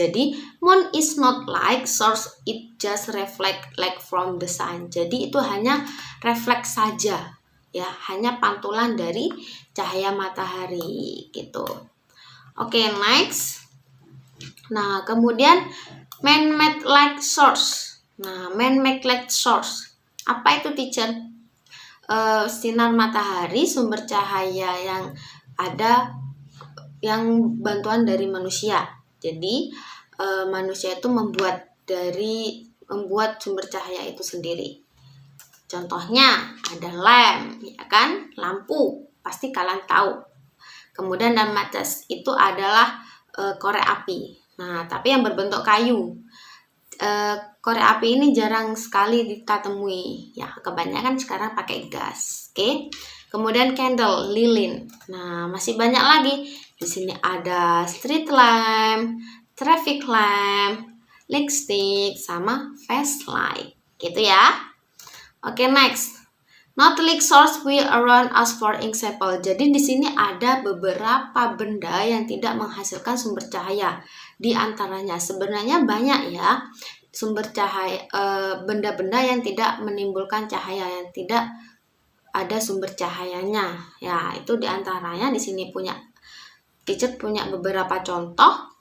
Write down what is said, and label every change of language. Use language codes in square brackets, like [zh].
[en] Jadi moon is not light source, it just reflect light from the sun. [id] Jadi itu hanya refleks saja ya, hanya pantulan dari cahaya matahari gitu. [en] Oke, next. Nah, kemudian man-made light source. Nah, man-made light source. [id] Apa itu teacher? Sinar matahari, sumber cahaya yang ada yang bantuan dari manusia. Jadi manusia itu membuat dari membuat sumber cahaya itu sendiri. Contohnya ada lamp, ya kan? Lampu, pasti kalian tahu. Kemudian dan matches itu adalah korek api. Nah, tapi yang berbentuk kayu. Korek api ini jarang sekali kita temui. Ya, kebanyakan sekarang pakai gas. Oke. Kemudian candle, lilin. Nah, masih banyak lagi. Di sini ada street lamp, traffic lamp, light stick, sama flashlight. Gitu ya. Oke, next. [en] Not light source will around us for example. [id] Jadi di sini ada beberapa benda yang tidak menghasilkan sumber cahaya. Di antaranya sebenarnya banyak ya sumber cahaya, benda-benda yang tidak menimbulkan cahaya, yang tidak ada sumber cahayanya. Ya, itu di antaranya di sini teacher punya beberapa contoh.